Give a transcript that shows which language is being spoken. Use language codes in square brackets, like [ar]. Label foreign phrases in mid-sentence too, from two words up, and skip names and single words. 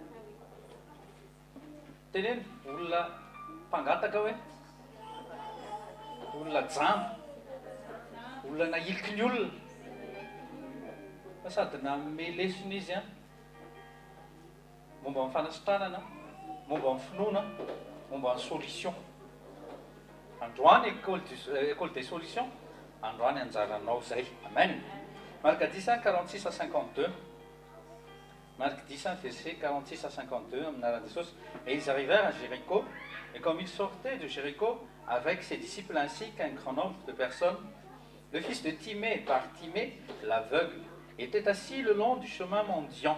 [mg] teneny olona mpangataka hoe olona jambo olona nailiky ny olona fa sady nanome lesona izy momba amin'ny fanasitranana, momba amin'ny finoana, momba amin'ny solution. [fr] Androany école des solutions, [mg] androany anjaranao zay. Amen. [fr] Marque 10 46 à 52. Marque 10 verset 46 à 52 [mg] amin'anaran'i Jesosy. [fr] Et ils arrivèrent à Jéricho, et comme ils sortaient de Jéricho avec ses disciples ainsi qu'un grand nombre de personnes, le fils de Timée, par Timée, l'aveugle, était assis le long du chemin mendiant.